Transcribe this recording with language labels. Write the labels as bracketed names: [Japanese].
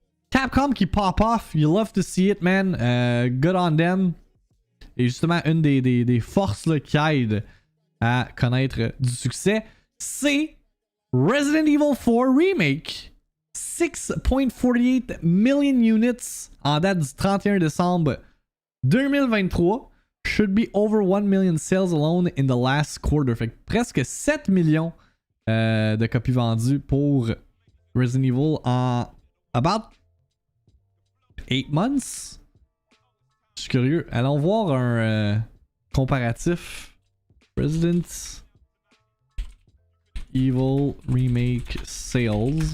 [English] Capcom qui pop off, you love to see it, man. Good on them. [French] Et justement, une des forces là, qui aident à connaître du succès, c'est Resident Evil 4 Remake. 6.48 [English] million units [French] en date du 31 décembre 2023. [English] Should be over 1 million sales alone in the last quarter. [French] Fait que presque 7 millions de copies vendues pour Resident Evil en [English] about 8 months. [French] Je suis curieux. Allons voir un comparatif. Resident Evil Remake Sales.